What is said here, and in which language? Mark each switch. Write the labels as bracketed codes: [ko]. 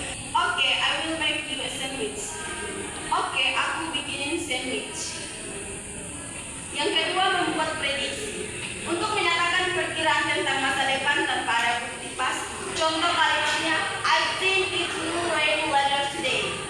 [en] Okay, I will make you a sandwich. [id] Okay, aku bikinin sandwich. Yang kedua, membuat prediksi untuk menyatakan perkiraan tentang masa depan tanpa ada bukti pasti. Contoh kalimatnya, [en] I think it will rain later today.